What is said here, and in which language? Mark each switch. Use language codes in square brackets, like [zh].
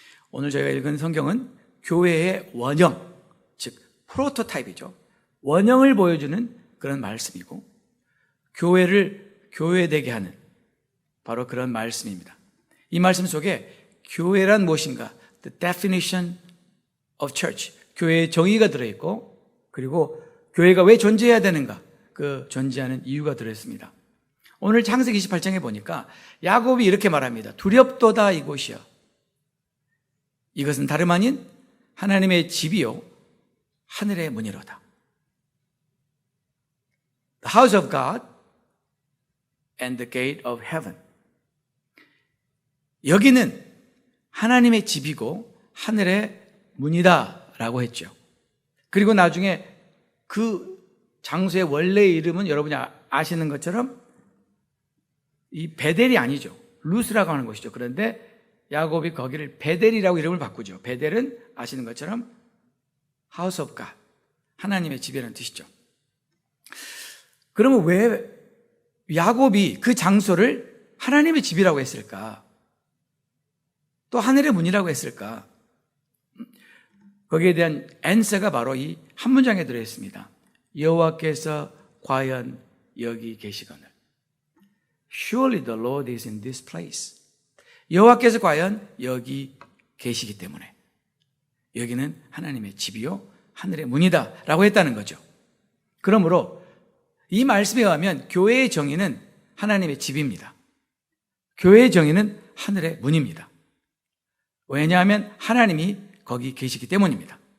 [ko] 오늘 저희가 읽은 성경은 교회의 원형, 즉 프로토타입이죠. 원형을 보여주는 그런 말씀이고 교회를 교회되게 하는 바로 그런 말씀입니다. 이 말씀 속에 교회란 무엇인가? [en] The definition of church. [ko] 교회의 정의가 들어있고 그리고 교회가 왜 존재해야 되는가? 그 존재하는 이유가 들어있습니다. 오늘 창세기 28장에 보니까 야곱이 이렇게 말합니다. 두렵도다 이곳이여. 이것은 다름 아닌 하나님의 집이요 하늘의 문이로다. [en] The house of God and the gate of heaven. [ko] 여기는 하나님의 집이고 하늘의 문이다 라고 했죠. 그리고 나중에 그 장소의 원래의 이름은 여러분이 아시는 것처럼 이 베델이 아니죠. 루스라고 하는 곳이죠. 그런데 야곱이 거기를 베델이라고 이름을 바꾸죠. 베델은 아시는 것처럼 [en] House of God, [ko] 하나님의 집이라는 뜻이죠. 그러면 왜 야곱이 그 장소를 하나님의 집이라고 했을까? 또 하늘의 문이라고 했을까? 거기에 대한 앤서가 바로 이 한 문장에 들어있습니다. 여호와께서 과연 여기 계시거늘. [en] Surely the Lord is in this place. [ko] 여호와께서 과연 여기 계시기 때문에 여기는 하나님의 집이요 하늘의 문이다 라고 했다는 거죠. 그러므로 이 말씀에 의하면 교회의 정의는 하나님의 집입니다. 교회의 정의는 하늘의 문입니다. 왜냐하면 하나님이 거기 계시기 때문입니다.